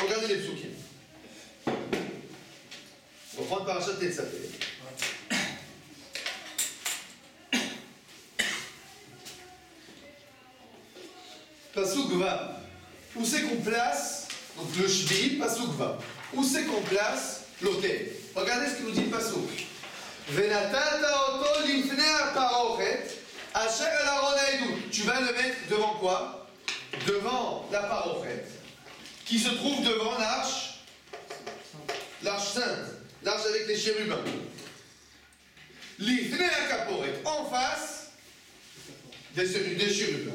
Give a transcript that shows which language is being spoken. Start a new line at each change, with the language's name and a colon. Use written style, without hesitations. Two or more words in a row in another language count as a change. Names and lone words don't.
French: Regardez les psukim. On va prendre Parashat Tetzaveh.
Hebrew: פסוק ו.
French: Où c'est qu'on place, donc le Shvi,
Hebrew: פסוק ו.
French: Où c'est qu'on place l'autel? Regardez ce que nous dit le Pasuk.
Hebrew: ונתתה אותו לפני הפרכת אשר על ארון העדות.
French: Tu vas le mettre devant quoi? Devant la parochet, qui se trouve devant l'arche sainte, l'arche avec les chérubins.
Hebrew: לפני הכפרת,
French: en face des chérubins.